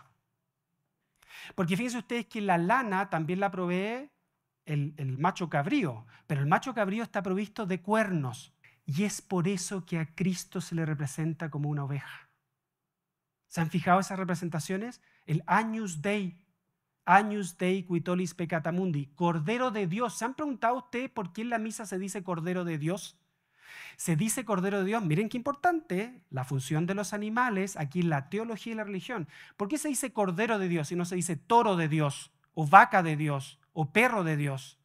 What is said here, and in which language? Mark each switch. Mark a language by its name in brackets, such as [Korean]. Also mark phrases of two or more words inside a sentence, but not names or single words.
[Spanish] Porque fíjense ustedes que la lana también la provee el macho cabrío, pero el macho cabrío está provisto de cuernos y es por eso que a Cristo se le representa como una oveja. ¿Se han fijado esas representaciones? El [Latin] Agnus Dei qui tollis peccata mundi, [Spanish] Cordero de Dios. ¿Se han preguntado ustedes por qué en la misa se dice Cordero de Dios? Se dice Cordero de Dios, miren qué importante, la función de los animales aquí en la teología y la religión. ¿Por qué se dice Cordero de Dios y no se dice toro de Dios, o vaca de Dios, o perro de Dios?